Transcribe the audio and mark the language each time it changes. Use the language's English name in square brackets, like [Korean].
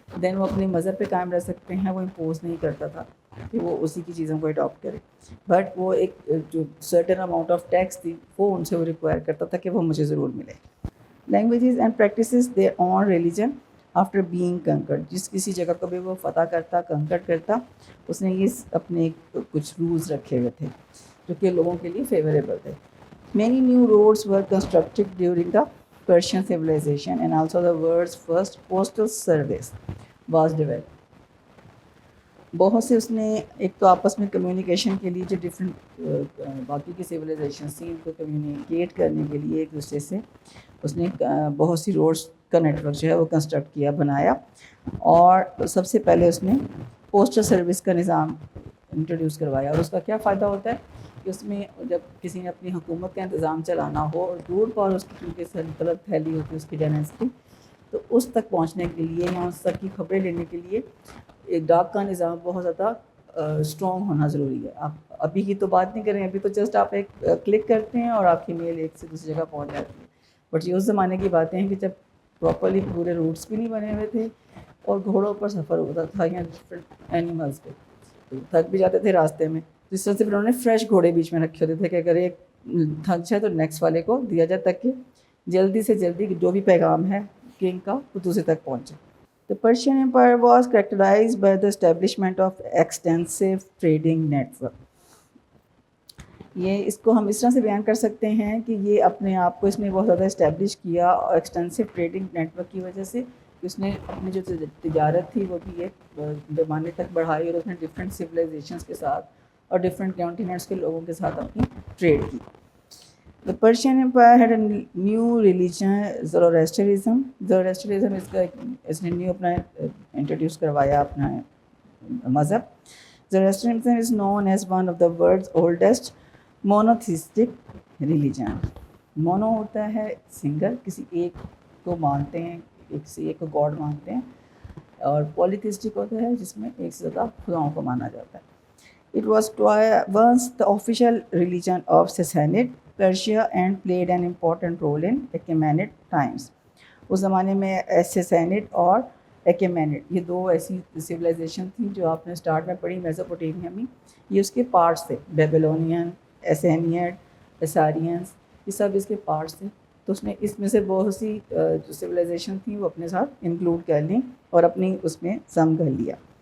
[Urdu] دین وہ اپنے مذہب پہ قائم رہ سکتے ہیں, وہ امپوز نہیں کرتا تھا کہ وہ اسی کی چیزوں کو اڈاپٹ کرے, بٹ وہ ایک جو سرٹن اماؤنٹ آف ٹیکس تھی وہ ان سے وہ ریکوائر کرتا تھا کہ وہ مجھے ضرور ملے. [English] languages and practices their own religion after being conquered, [Urdu] جس کسی جگہ کو بھی وہ فتح کرتا, کنکرڈ کرتا, اس نے یہ اپنے کچھ رولز رکھے ہوئے تھے جو کہ لوگوں کے لیے فیوریبل تھے. [English] Many new roads were constructed during the Persian civilization, and also the world's first postal service was developed. [Urdu] بہت سے اس نے ایک تو آپس میں کمیونیکیشن کے لیے جو ڈفرینٹ باقی کی سویلائزیشنس تھیں ان کو کمیونیکیٹ کرنے کے لیے ایک دوسرے سے اس نے بہت سی روڈس کا نیٹورک جو ہے وہ کنسٹرکٹ کیا, بنایا. اور سب سے پہلے اس نے پوسٹل سروس کا نظام انٹروڈیوس کروایا. اور اس کا کیا فائدہ ہوتا ہے کہ اس میں جب کسی نے اپنی حکومت کا انتظام چلانا ہو اور دور پر اس کی کیونکہ سلطنت پھیلی ہوتی ہے اس کی ڈائنیسٹی, تو اس تک پہنچنے کے لیے یا اس تک کی خبریں لینے کے لیے ایک ڈاک کا نظام بہت زیادہ اسٹرانگ ہونا ضروری ہے. آپ ابھی کی تو بات نہیں کریں, ابھی تو جسٹ آپ ایک کلک کرتے ہیں اور آپ کی میل ایک سے دوسری جگہ پہنچ جاتی ہے. بٹ یہ اس زمانے کی باتیں ہیں کہ جب پراپرلی پورے روٹس بھی نہیں بنے ہوئے تھے اور گھوڑوں پر سفر ہوتا تھا یا ڈفرینٹ اینیملس پہ, تو تھک بھی جاتے تھے راستے میں. جس طرح سے پھر انہوں نے فریش گھوڑے بیچ میں رکھے ہوتے تھے کہ اگر ایک تھک جائے تو نیکسٹ والے کو دیا جائے تاکہ جلدی سے جلدی جو بھی پیغام ہے کنگ کا وہ دوسرے تک پہنچے. [English] The Persian Empire was characterized by the establishment of extensive trading network. [Urdu] یہ اس کو ہم اس طرح سے بیان کر سکتے ہیں کہ یہ اپنے آپ کو اس نے بہت زیادہ اسٹیبلش کیا اور ایکسٹینسو ٹریڈنگ نیٹورک کی وجہ سے اس نے اپنی جو تجارت تھی وہ بھی ایک پیمانے تک بڑھائی اور اس نے ڈفرینٹ سویلائزیشنس کے ساتھ اور ڈفرینٹ کانٹیننٹس کے لوگوں کے ساتھ اپنی ٹریڈ کی. [English] The Persian Empire had a new religion, Zoroastrianism. [Urdu] Zoroastrianism اس نے نیو اپنا انٹروڈیوس کروایا اپنا مذہب. [English] Zoroastrianism is known as one of the world's oldest monotheistic religion. [Urdu] Mono ہوتا ہے سنگل, کسی ایک کو مانتے ہیں, کسی ایک کو گاڈ مانتے ہیں, اور پولیتھسٹک ہوتا ہے جس میں ایک سے زیادہ خداؤں کو مانا جاتا ہے. [English] It was once the official religion of Sassanid Persia and played an important role in Achaemenid times. [Urdu] اس زمانے میں سسینڈ اور ایکیمینڈ یہ دو ایسی سویلائزیشن تھیں جو آپ نے اسٹارٹ میں پڑھی میسوپوٹیمیا میں, یہ اس کے پارٹس تھے. بیبلونین, ایسینیڈ, اسارینس, یہ سب اس کے پارٹس تھے. تو اس نے اس میں سے بہت سی جو سویلائزیشن تھیں وہ اپنے ساتھ انکلوڈ کر لیں اور اپنی اس میں سم کر لیا.